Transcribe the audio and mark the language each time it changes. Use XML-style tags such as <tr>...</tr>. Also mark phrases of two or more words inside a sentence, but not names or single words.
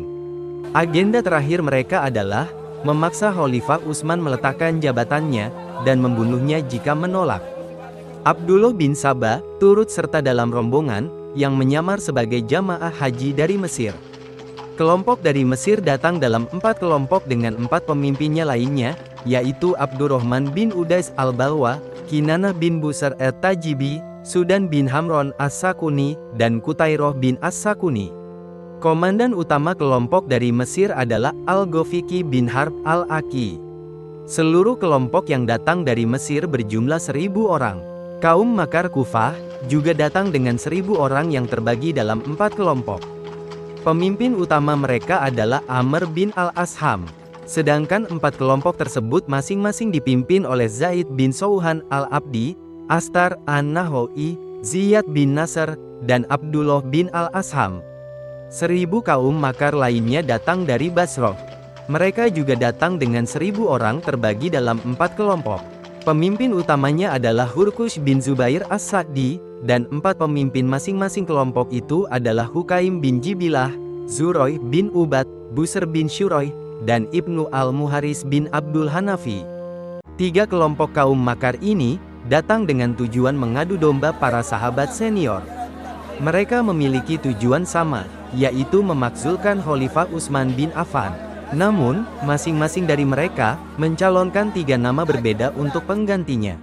<id>Agenda terakhir mereka adalah memaksa Khalifah Utsman meletakkan jabatannya, dan membunuhnya jika menolak. Abdullah bin Sabah turut serta dalam rombongan, yang menyamar sebagai jamaah haji dari Mesir. Kelompok dari Mesir datang dalam 4 kelompok dengan 4 pemimpinnya lainnya, yaitu Abdurrahman bin Udais al-Balwa, Kinanah bin Busr at-Tajibi, Sudan bin Hamron as-Sakuni, dan Kutairoh bin as-Sakuni. Komandan utama kelompok dari Mesir adalah Al-Ghafiqi bin Harb al-Aki. Seluruh kelompok yang datang dari Mesir berjumlah 1000 orang. Kaum makar Kufah juga datang dengan 1000 orang yang terbagi dalam 4 kelompok. Pemimpin utama mereka adalah Amr bin al-Asham. Sedangkan 4 kelompok tersebut masing-masing dipimpin oleh Zaid bin Souhan al-Abdi, Astar an-Nahoi, Ziyad bin Nasr, dan Abdullah bin al-Asham. 1000 kaum makar lainnya datang dari Basrah. Mereka juga datang dengan 1000 orang terbagi dalam 4 kelompok. Pemimpin utamanya adalah Hurkush bin Zubair as-Sa'di, dan 4 pemimpin masing-masing kelompok itu adalah Hukaim bin Jibilah, Zuroy bin Ubad, Busr bin Syuroy, dan Ibnu al-Muharis bin Abdul Hanafi. 3 kelompok kaum makar ini datang dengan tujuan mengadu domba para sahabat senior. Mereka memiliki tujuan sama, yaitu memakzulkan Khalifah Utsman bin Affan. Namun, masing-masing dari mereka mencalonkan 3 nama berbeda untuk penggantinya.</id>